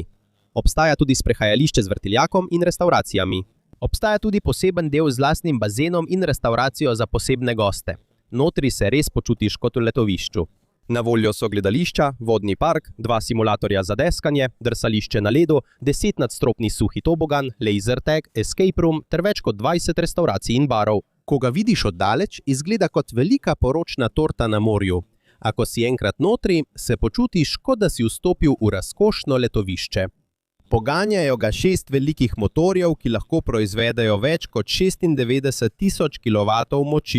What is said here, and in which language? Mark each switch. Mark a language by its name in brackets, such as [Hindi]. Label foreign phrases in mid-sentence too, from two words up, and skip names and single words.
[Slovenian] Obstaja tudi sprehajališče z vrtiljakom in restavracijami. Obstaja tudi poseben del z lastnim bazenom in restavracijo za posebne goste. Notri se res počutiš kot v letovišču. Na voljo so gledališča, vodni park, 2 simulatorja za deskanje, drsališče na ledu, 10-nadstropni suhi tobogan, [English] laser tag, escape room [Slovenian] ter več kot 20 restavracij in barov. Ko ga vidiš od daleč, izgleda kot velika poročna torta na morju. A ko si enkrat notri, se počutiš, kot da si vstopil v razkošno letovišče. Poganjajo ga 6 velikih motorjev, ki lahko proizvedejo več kot 96.000 kW moči.